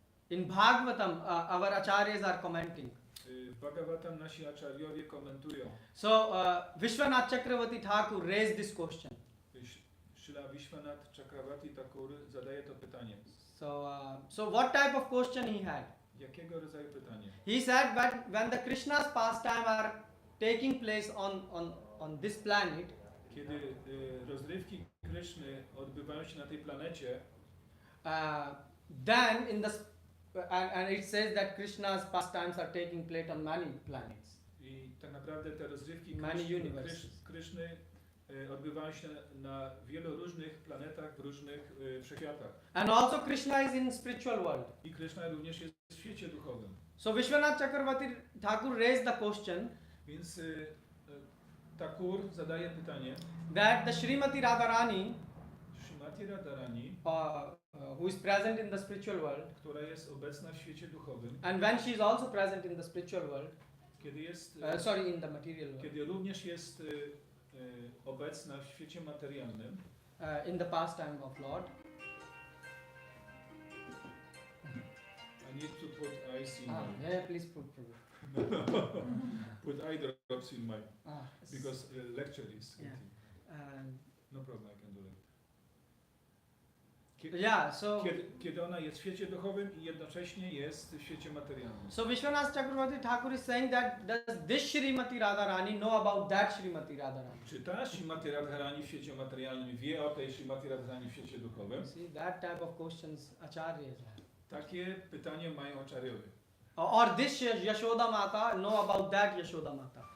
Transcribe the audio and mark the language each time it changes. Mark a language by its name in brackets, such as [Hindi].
[English] In Bhagavatam, our acharyas are commenting. [Polish] W Bhagavatam nasi acharyowie komentują. [English] So Vishwanath Chakravarti Thakur raised this question. [Polish] Srila Vishwanath Chakravarti Thakur zadaje to pytanie. [English] So what type of question he had? [Polish] Jakiego rodzaju pytanie? [English] He said that when the Krishna's pastime are taking place on this planet, [Polish] Kiedy rozrywki Kryszny odbywają się na tej planecie, [English] then in the and it says that Krishna's pastimes are taking place on many planets. [Polish] i tak naprawdę te rozrywki [English] Many universes. [Polish] Kryszny odbywają się na wielu różnych planetach, w różnych wszechświatach. [English] And also Krishna is in spiritual world. [Polish] I Kryszna również jest w świecie duchowym. [English] So Vishwanath Chakravarti Thakur raised the question [Polish] Więc Thakur zadaje pytanie, [English] that the Srimati Radharani, [Polish] Srimati Radharani, [English] who is present in the spiritual world, [Polish] która jest obecna w świecie duchowym, [English] and when she is also present in the spiritual world, [Polish] kiedy jest, [English] in the material world, [Polish] kiedy również jest obecna w świecie materialnym, [English] in the pastime of Lord. I need to put ice in my, Yeah, please put. put eye drops in my, Yes. because lecture is Yeah. no problem, I can do it. Yeah, so [Polish] Kiedy ona jest w świecie duchowym i jednocześnie jest w świecie materialnym. [English] so Vishwanath Chakravarti Thakur is saying that does this Srimati Radharani know about that Srimati Radharani? [Polish] Czy ta Srimati Radharani w świecie materialnym wie o tej Srimati Radharani w świecie duchowym? [English] See, that type of questions acharyas have. [Polish] Takie pytanie mają acharyowie. [English] Or this Yashoda Mata know about that Yashoda Mata.